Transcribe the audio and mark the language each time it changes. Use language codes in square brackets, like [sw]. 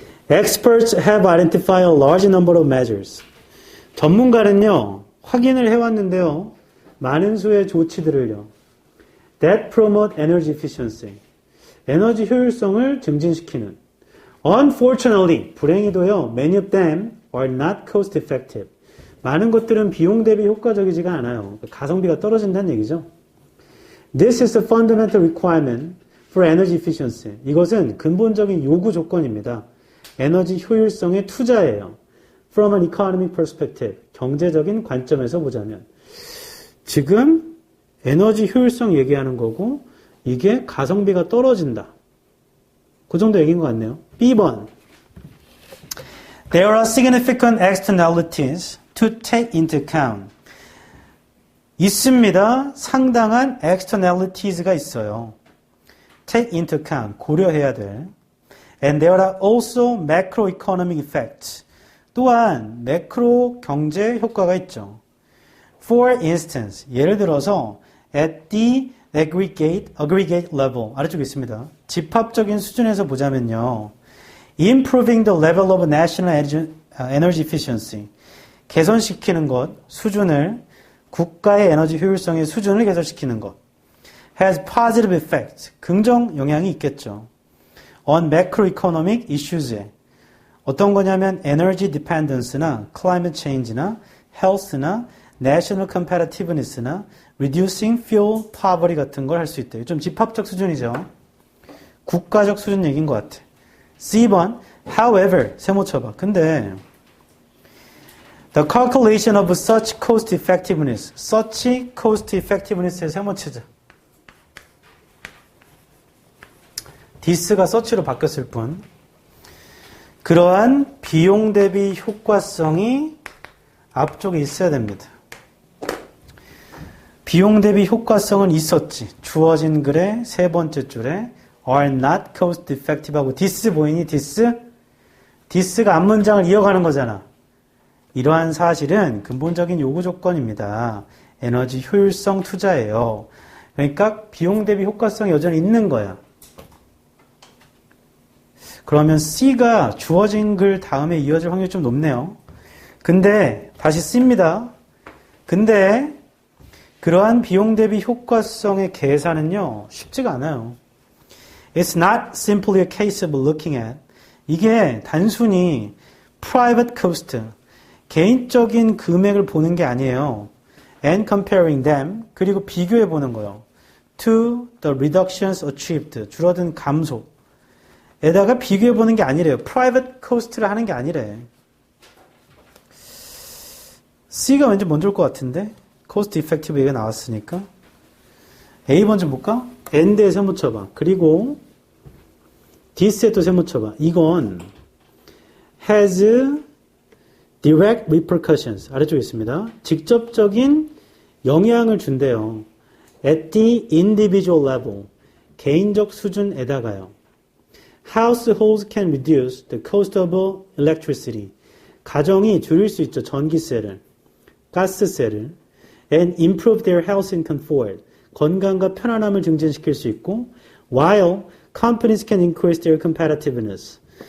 [en] Experts have identified a large number of measures. [ko] 전문가는요, 확인을 해왔는데요. 많은 수의 조치들을요. [en] That promote energy efficiency. [ko] 에너지 효율성을 증진시키는. [en] Unfortunately, [ko] 불행히도요, [en] many of them are not cost effective. [ko] 많은 것들은 비용 대비 효과적이지가 않아요. 가성비가 떨어진다는 얘기죠. [en] This is a fundamental requirement for energy efficiency. [ko] 이것은 근본적인 요구 조건입니다. 에너지 효율성의 투자예요. [en] From an economic perspective. [ko] 경제적인 관점에서 보자면. 지금 에너지 효율성 얘기하는 거고 이게 가성비가 떨어진다. 그 정도 얘기인 것 같네요. B번. [en] There are significant externalities to take into account. [ko] 있습니다. 상당한 externalities가 있어요. [en] Take into account. [ko] 고려해야 될. [en] And there are also macroeconomic effects. [ko] 또한 매크로 경제 효과가 있죠. [en] For instance, [ko] 예를 들어서 [en] at the aggregate level [ko] 아래쪽에 있습니다. 집합적인 수준에서 보자면요. [en] Improving the level of national energy efficiency [ko] 개선시키는 것, 수준을 국가의 에너지 효율성의 수준을 개선시키는 것 [en] has positive effects [ko] 긍정 영향이 있겠죠. [en] On macroeconomic issues [ko] 에 어떤 거냐면 energy dependence나 climate change나 health나 national competitiveness나 reducing fuel poverty 같은 걸 할 수 있대요. 좀 집합적 수준이죠. 국가적 수준 얘기인 것 같아. C번 however 세모 쳐봐. 근데 the calculation of such cost effectiveness such cost effectiveness에 세모 치자. this가 such로 바뀌었을 뿐 그러한 비용 대비 효과성이 앞쪽에 있어야 됩니다. 비용 대비 효과성은 있었지. 주어진 글의 세 번째 줄에 [en] are not cost effective [ko] 하고 this 보이니? this가 앞문장을 이어가는 거잖아. 이러한 사실은 근본적인 요구 조건입니다. 에너지 효율성 투자예요. 그러니까 비용 대비 효과성이 여전히 있는 거야. 그러면 C가 주어진 글 다음에 이어질 확률이 좀 높네요. 근데 다시 C입니다. 근데 그러한 비용 대비 효과성의 계산은요. 쉽지가 않아요. [en] It's not simply a case of looking at [ko] 이게 단순히 [en] private cost [ko] 개인적인 금액을 보는 게 아니에요. [en] And comparing them [ko] 그리고 비교해 보는 거예요. [en] To the reductions achieved [ko] 줄어든 감소 에다가 비교해 보는 게 아니래요. private cost를 하는 게 아니래. C가 왠지 먼저일 것 같은데 cost effective 얘기가 나왔으니까 A번 좀 볼까? and에 세모 쳐봐. 그리고 this에 또 세모 쳐봐. 이건 [en] has direct repercussions [ko] 아래쪽에 있습니다. 직접적인 영향을 준대요. [en] at the individual level [ko] 개인적 수준에다가요. [en] Households can reduce the cost of electricity. [ko] 가정이 줄일 수 있죠. 전기세를, 가스세를. [en] And improve their health and comfort. [ko] 건강과 편안함을 증진시킬 수 있고 [en] while companies can increase their competitiveness.